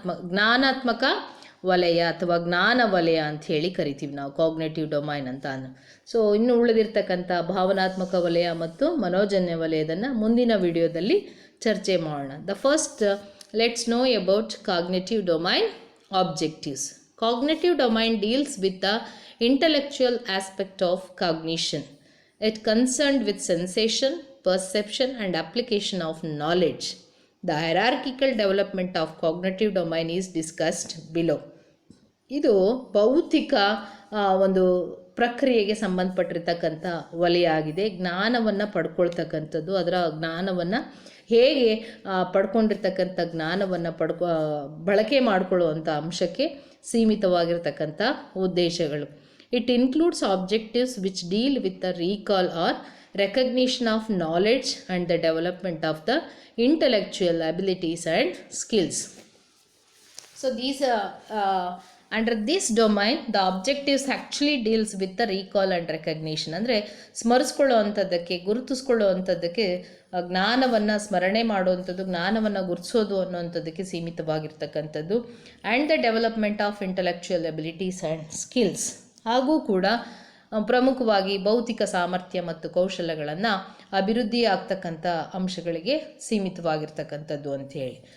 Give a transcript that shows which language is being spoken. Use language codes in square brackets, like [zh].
[kn] ಜ್ಞಾನಾತ್ಮಕ ವಲಯ ಅಥವಾ ಜ್ಞಾನ ವಲಯ ಅಂತ ಹೇಳಿ ಕರಿತೀವಿ ನಾವು ಕಾಗ್ನೇಟಿವ್ ಡೊಮೈನ್ ಅಂತ. ಸೊ ಇನ್ನು ಉಳಿದಿರ್ತಕ್ಕಂಥ ಭಾವನಾತ್ಮಕ ವಲಯ ಮತ್ತು ಮನೋಜನ್ಯ ವಲಯದನ್ನು ಮುಂದಿನ ವಿಡಿಯೋದಲ್ಲಿ ಚರ್ಚೆ ಮಾಡೋಣ. [en] The first let's know about cognitive domain objectives. Cognitive domain deals with the intellectual aspect of cognition. It concerned with sensation, perception and application of knowledge. The hierarchical development of cognitive domain is discussed below. [kn] ಇದು ಭೌತಿಕ ಒಂದು ಪ್ರಕ್ರಿಯೆಗೆ ಸಂಬಂಧಪಟ್ಟಿರ್ತಕ್ಕಂಥ ವಲಯ ಆಗಿದೆ. ಜ್ಞಾನವನ್ನು ಪಡ್ಕೊಳ್ತಕ್ಕಂಥದ್ದು, ಅದರ ಜ್ಞಾನವನ್ನು ಹೇಗೆ ಪಡ್ಕೊಂಡಿರ್ತಕ್ಕಂಥ ಜ್ಞಾನವನ್ನು ಬಳಕೆ ಮಾಡಿಕೊಳ್ಳುವಂಥ ಅಂಶಕ್ಕೆ ಸೀಮಿತವಾಗಿರ್ತಕ್ಕಂಥ ಉದ್ದೇಶಗಳು. [en] It includes objectives which deal with the recall or recognition of knowledge and the development of the intellectual abilities and skills. So these under this domain the objectives actually deals with the recall and recognition. [kn] ಅಂದರೆ ಸ್ಮರಿಸ್ಕೊಳ್ಳುವಂಥದ್ದಕ್ಕೆ, ಗುರುತಿಸ್ಕೊಳ್ಳುವಂಥದ್ದಕ್ಕೆ, ಜ್ಞಾನವನ್ನು ಸ್ಮರಣೆ ಮಾಡುವಂಥದ್ದು, ಜ್ಞಾನವನ್ನು ಗುರುತಿಸೋದು ಅನ್ನುವಂಥದ್ದಕ್ಕೆ ಸೀಮಿತವಾಗಿರ್ತಕ್ಕಂಥದ್ದು. [en] And the development of intellectual abilities and skills. [kn] ಹಾಗೂ ಕೂಡ ಪ್ರಮುಖವಾಗಿ ಭೌತಿಕ ಸಾಮರ್ಥ್ಯ ಮತ್ತು ಕೌಶಲ್ಯಗಳನ್ನು ಅಭಿವೃದ್ಧಿ ಆಗ್ತಕ್ಕಂಥ ಅಂಶಗಳಿಗೆ ಸೀಮಿತವಾಗಿರ್ತಕ್ಕಂಥದ್ದು ಅಂಥೇಳಿ.